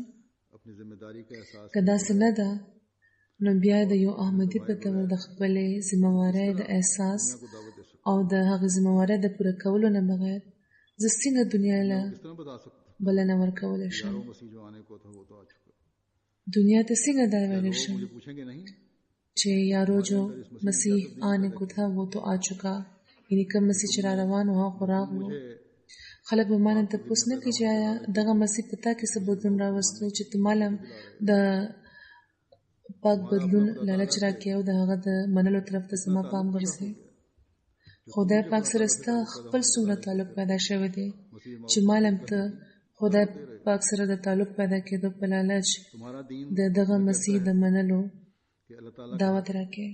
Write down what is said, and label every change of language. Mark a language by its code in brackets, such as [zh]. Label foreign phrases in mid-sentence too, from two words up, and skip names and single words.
[ps] که داسې نه ده نو بیا د یو احمدي په توګه د خپلې ذمهوارۍ د احساس او د هغې ذمهوارۍ د پوره کولو نه بغیر زه څنګه دنیا له بلنه ورکولی شم؟ دنیا ته څنګه دا ویلی شم چې یارو [ur] جو مسیح آنے کو تھا وہ تو آ چکا، [ps] یعنی کم مسیح چې را روان و هغه خو راغلو. خلک به ما نه تپوس نه کوي چې آیا دغه مسیح په تا کې څه بدلون راوستو چې ته ماله د پاک بدلون لالچ راکړې او د هغه د منلو طرف ته زما پام ګرځې. خدای پاک سره ستا خپل څومره تعلق پیدا شوی دی چې مالم ته خدای پاک سره د تعلق پیدا کېدو په لالچ د دغه مسیح د منلو دعوت راکې.